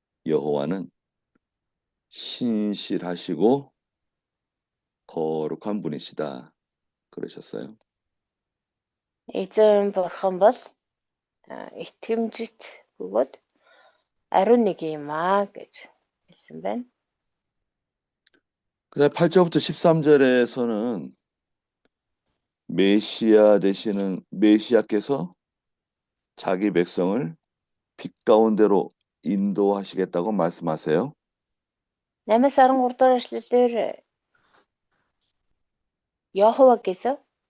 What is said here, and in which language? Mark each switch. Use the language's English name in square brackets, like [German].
[Korean] 여호와는 신실하시고 거룩한 분이시다. 그러셨어요. [Mongolian] Эзэн бурхан бол итгэмжит бөгөөд ариун нэг юм гэж хэлсэн байна. [Korean] 그다음 8절부터 13절에서는 메시아 되시는 메시아께서 자기 백성을 빛 가운데로 인도하시겠다고 말씀하세요. [Mongolian] 8-аас 13 дугаар эшлэлээр [Korean] 여호와께서